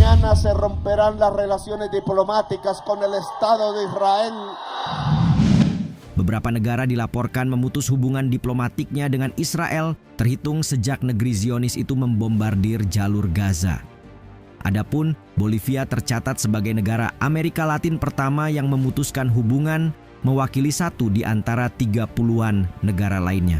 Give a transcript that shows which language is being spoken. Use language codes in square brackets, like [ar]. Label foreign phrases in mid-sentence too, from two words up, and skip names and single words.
[es] mañana se romperán las relaciones diplomáticas con el Estado de Israel. [id] Beberapa negara dilaporkan memutus hubungan diplomatiknya dengan Israel terhitung sejak negeri Zionis itu membombardir jalur Gaza. Adapun Bolivia tercatat sebagai negara Amerika Latin pertama yang memutuskan hubungan, mewakili satu di antara 30-an negara lainnya.